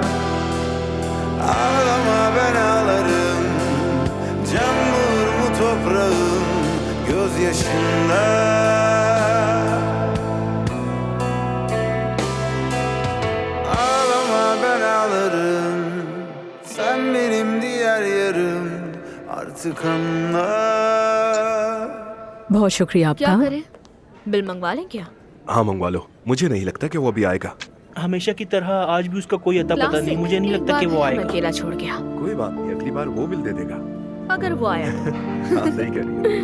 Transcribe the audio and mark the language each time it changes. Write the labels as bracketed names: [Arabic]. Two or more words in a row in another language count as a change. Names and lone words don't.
[Turkish] Ağlama ben ağlarım, can bulur mu toprağım, gözyaşımda. Ağlama ben ağlarım, sen benim diğer yarım, artık anla. [Hindi] बहुत शुक्रिया क्या आपका। करें? बिल मंगवा लें क्या? हाँ मंगवा लो, मुझे नहीं लगता कि वो अभी आएगा। हमेशा की तरह आज भी उसका कोई अता पता नहीं। मुझे नहीं लगता कि वो आएगा। अकेला छोड़ गया। कोई बात नहीं, अगली बार वो बिल दे देगा। अगर वो आया। हाँ, सही कह रही है।